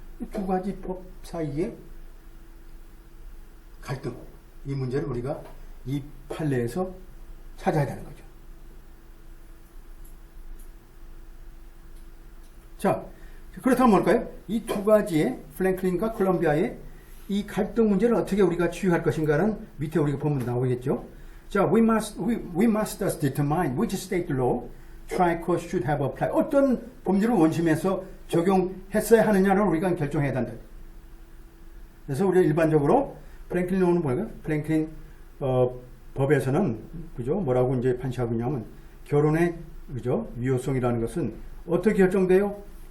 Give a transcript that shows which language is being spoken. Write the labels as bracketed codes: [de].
[ko] 이 두 가지 법 사이에 갈등, 이 문제를 우리가 이 판례에서 찾아야 되는 거죠. 자, 그렇다면 뭘까요? 이 두 가지의 프랭클린과 콜롬비아의 이 갈등 문제를 어떻게 우리가 치유할 것인가는 밑에 우리가 보면 나오겠죠. [en] 자, we must thus determine which state law trial court should have applied. [ko] 어떤 법률을 원심에서 적용했어야 하느냐를 우리가 결정해야 한다. 그래서 우리가 일반적으로 프랭클린 로는 뭐예요? 프랭클린 법에서는 그죠? 뭐라고 이제 판시하고 있냐면 결혼의 그죠? 유효성이라는 것은 어떻게 결정돼요?